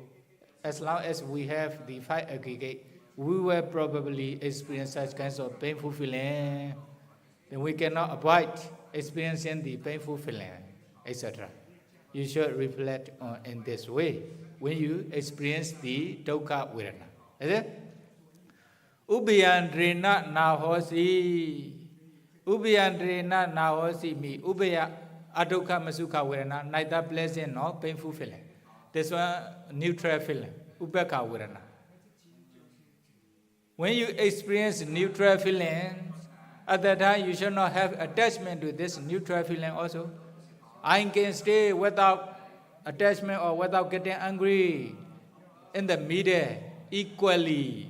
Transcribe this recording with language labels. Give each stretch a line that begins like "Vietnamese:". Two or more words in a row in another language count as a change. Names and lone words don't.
English: As long as we have the 5 aggregate, we will probably experience such kinds of painful feeling. Then we cannot avoid experiencing the painful feeling, etc. You should reflect on in this way when you experience the
Pali: dukkha vedana.
English: Is it?
Pali: Ubeyandrena nahosi. Ubeyandrena nahosi mi. Ubeya adukha masukha vedana.
English: Neither pleasant nor painful feeling. This one neutral feeling.
Pali: Ubekha vedana.
English: When you experience neutral feelings, at that time, you should not have attachment to this neutral feeling also. I can stay without attachment or without getting angry in the middle equally.